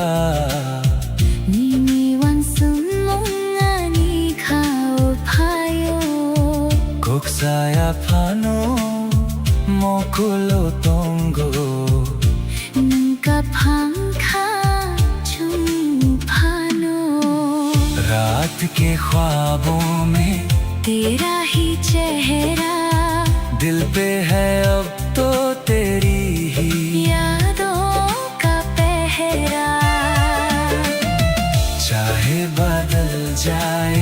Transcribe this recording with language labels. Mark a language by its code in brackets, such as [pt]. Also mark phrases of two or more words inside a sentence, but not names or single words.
[trp] Nini wan sum mong ani khao phayo kok saya phano mokulo tongo Nangka phangkha chum phano [hi] रात के ख्वाबों में तेरा ही चेहरा दिल पे है अब तो तेरी ही यादों का पहरा चाहे बदल जाए